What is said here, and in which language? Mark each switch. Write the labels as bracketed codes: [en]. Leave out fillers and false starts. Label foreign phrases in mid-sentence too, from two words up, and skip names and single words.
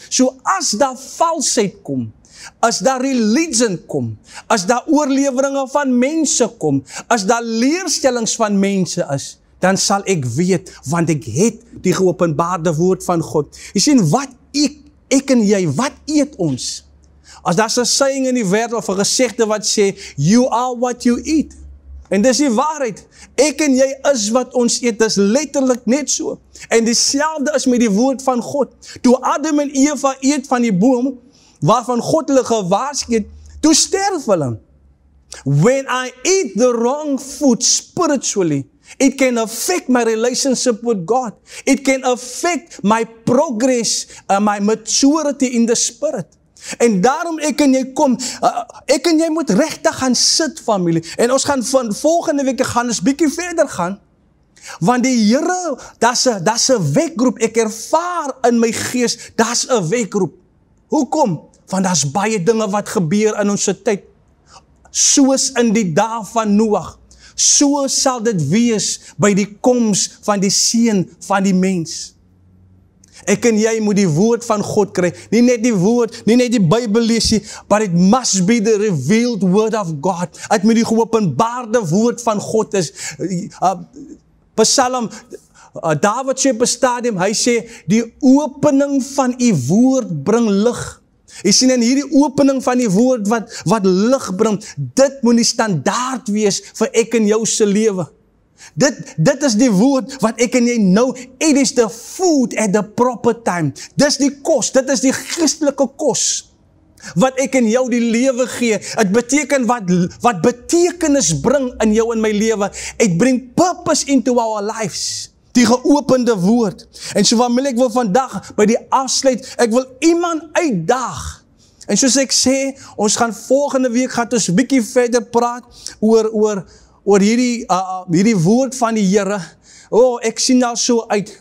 [af] So as daar valsheid kom, as daar religion kom, as daar oorleweringe van mense kom, as daar leerstellings van mense is, dan sal ek weet, want ek het die geopenbaarde woord van God. Jy sien, wat ek en jy, wat eet ons? As daar 'n saying in die wêreld of 'n gesegde wat sê, [en] you are what you eat. [af] En dis die waarheid. Ek en jy is wat ons eet, dis letterlik net so. En dieselfde is met die woord van God. Toe Adam en Eva eet van die boom, waarvan God hulle gewaarsku het, toe sterf hulle. [en] When I eat the wrong food spiritually, it can affect my relationship with God. It can affect my progress, my maturity in the spirit. [af] En daarom ek en jy kom, ek en jy moet regtig gaan sit, familie. En ons gaan van volgende week gaan ons bietjie verder gaan. Want die Here, daar's 'n wekroep. Ek ervaar in my gees, daar's 'n wekroep. Hoekom? Want daar's baie dinge wat gebeur in ons tyd. Soos in die dae van Noag. So sal dit wees by die koms van die seun van die mens. Ek en jy moet die woord van God kry. Nie net die woord, nie net die Bybel lees nie, [en] but it must be the revealed word of God. [af] Het moet die geopenbaarde woord van God is. Psalm, David sê op 'n stadium, hy sê, die opening van u woord bring lig. Jy sien, in hierdie opening van die woord wat lig bring, dit moet die standaard wees vir ek en jou se lewe. Dit is die woord wat ek en jy nou, [en] it is the food at the proper time. [af] Dis die kos, dit is die geestelike kos, wat ek en jou die lewe gee. Het beteken wat betekenis bring in jou en my lewe. [en] It bring purpose into our lives. [af] Die geopende woord. En so familie, ek wil vandag by die afsluit, ek wil iemand uitdaag. En soos ek sê, ons gaan volgende week gaan ons 'n bietjie verder praat oor hierdie woord van die Here. Ek sien daar so uit.